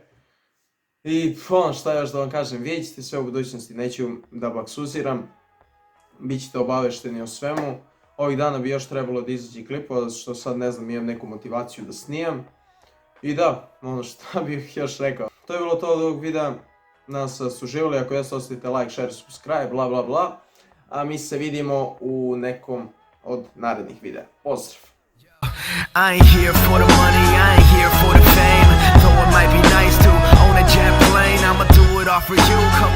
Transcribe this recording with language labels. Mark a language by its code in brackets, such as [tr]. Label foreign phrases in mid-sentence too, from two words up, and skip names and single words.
[sr] I šta još da vam kažem, vidjet ćete sve u budućnosti, neću da baksuziram, bit ćete obavešteni o svemu. Ovih dana bi još trebalo da izađe klipova, zato što sad ne znam, imam neku motivaciju da snimam. I da, šta bih još rekao. To je bilo to od ovog videa, nas su uživali, ako jeste ostavite [en] like, share, subscribe, bla bla bla. [sr] A mi se vidimo u nekom od narednih videa. Pozdrav! [en] I ain't here for the money, I ain't here for the fame. Though it might be nice to own a jet plane, I'ma do it all for you.